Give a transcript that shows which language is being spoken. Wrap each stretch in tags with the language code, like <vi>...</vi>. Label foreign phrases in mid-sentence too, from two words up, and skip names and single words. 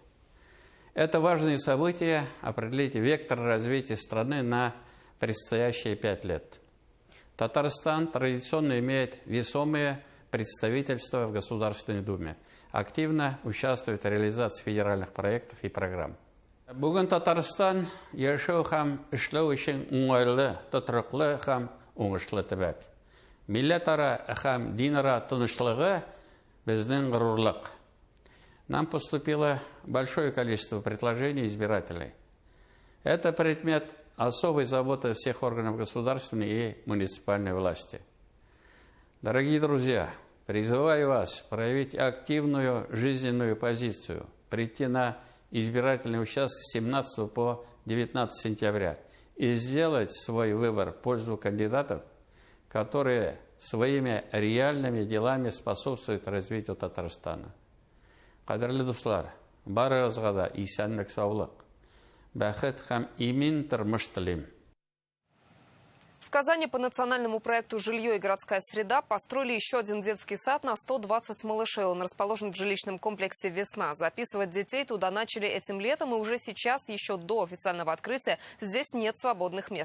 <ru>Это важное событие определит вектор развития страны на предстоящие 5 лет. Татарстан традиционно имеет весомые представительства в Государственной Думе, активно участвует в реализации федеральных проектов и программ.</ru> <tt>Бүгін Татарстан яшәү һәм эшләү өчен уңайлы, тотрыклы һәм уңышлы төбәк. Милләтара һәм динара тынычлыгы безнең горурлык.</tt> <ru>Нам поступило большое количество предложений избирателей. Это предмет особой заботы всех органов государственной и муниципальной власти. Дорогие друзья, призываю вас проявить активную жизненную позицию, прийти на избирательный участок с 17 по 19 сентября и сделать свой выбор в пользу кандидатов, которые своими реальными делами способствуют развитию Татарстана.</ru> <tt>Кадерлі дуслар, барыгызга да исәнлек, саулык, бәхет һәм имин тормыш телим.</tt> <ru>В Казани по национальному проекту «Жилье и городская среда» построили еще один детский сад на 120 малышей. Он расположен в жилищном комплексе «Весна». Записывать детей туда начали этим летом, и уже сейчас, еще до официального открытия, здесь нет свободных мест.</ru>